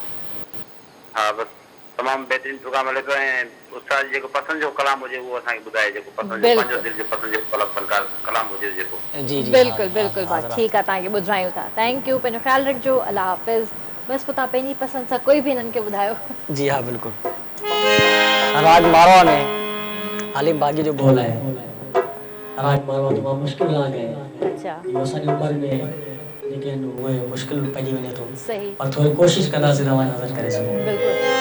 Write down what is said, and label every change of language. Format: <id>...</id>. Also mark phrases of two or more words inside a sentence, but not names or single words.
<sd>हा बसि तमामु बहितरीनु प्रोग्राम हले पियो ऐं उस्ताद जेको पसंदि जो कलाम हुजे उहो असांखे ॿुधाए, जेको पसंदि जो पंहिंजो दिलि जो पसंदि जो फनकार कलाम हुजे जेको। जी जी बिल्कुलु बिल्कुुलु भाउ ठीकु आहे, तव्हांखे ॿुधायूं था।</sd> <en>thank you,</en> <sd>पंहिंजो ख़्यालु रखिजो। अलाह हाफ़िज़। बसि पोइ तव्हां पंहिंजी पसंदि सां कोई बि हिननि खे ॿुधायो। जी हा बिल्कुलु। राग मारवा में हालिम बागी जो बोल आहे। राग मारवा तमामु मुश्किल राग आहे। अच्छा इहो असांजी उमिरि में जेके आहिनि उहे मुश्किल पइजी वञे थो, सही पर थोरी कोशिशि कंदासीं तव्हां नज़र करे सघूं। बिल्कुलु।</sd>